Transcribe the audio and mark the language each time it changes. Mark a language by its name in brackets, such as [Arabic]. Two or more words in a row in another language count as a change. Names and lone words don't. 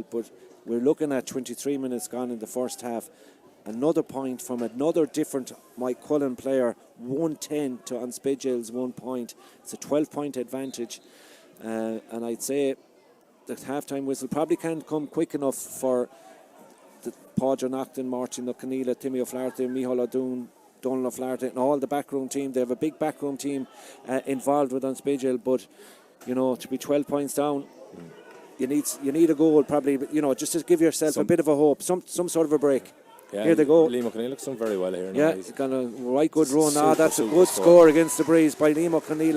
[English] But we're looking at 23 minutes gone in the first half. Another point from another different Maigh Cuilinn player, 110 to Spideal's 1 point. It's a 12-point advantage. And I'd say the half-time whistle probably can't come quick enough for the Pádraig Naughton, Martin O'Connell, Timmy O'Flaherty, Micheál O'Doon, Donald O'Flaherty, and all the backroom team. They have a big backroom team involved with Spideal, but you know, to be 12 points down, you need a goal probably, but, you know, just to give yourself a bit of a hope, some sort of a break. Yeah, here they go. Liam O'Connell looks done very well here. Yeah, he's got a right good run. That's a good score against the breeze by Liam O'Connell.